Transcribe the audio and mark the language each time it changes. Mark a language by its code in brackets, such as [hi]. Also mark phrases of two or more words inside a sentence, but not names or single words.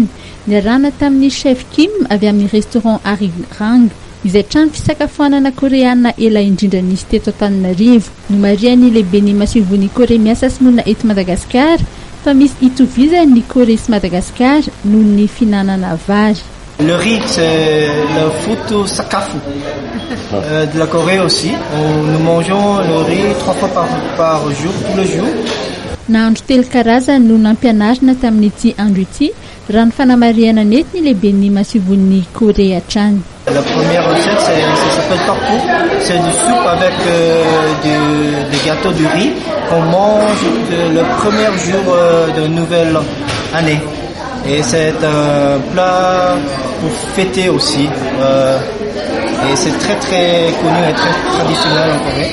[mg] Niarahana tamin'ny chef Kim avy amin'ny restaurant Arirang izay trano fisakafoanana koreana ela indrindra nisy teto Antananarivo. Nomarian'ny lehibe ny masivon'ny Kore miasa sy monina eto Madagasikara fa misy itovizany ny Kore sy Madagasikara noho ny finanana vary. [fr] Le riz, c'est le foot sakafu de la Corée aussi. Nous mangeons le riz 3 fois par jour, tous les jours. [mg] Nahandro telo karazany no nampianarina tamin'ity andro ity raha ny fanamariana nety ny lehiben'ny masivon'ny Corée hatrany. [fr] La première recette, ça s'appelle tofu. C'est du soupe avec des gâteaux de riz qu'on mange le premier jour de nouvelle année. Et c'est un plat pour fêter aussi. Et c'est très très connu et très traditionnel en Corée.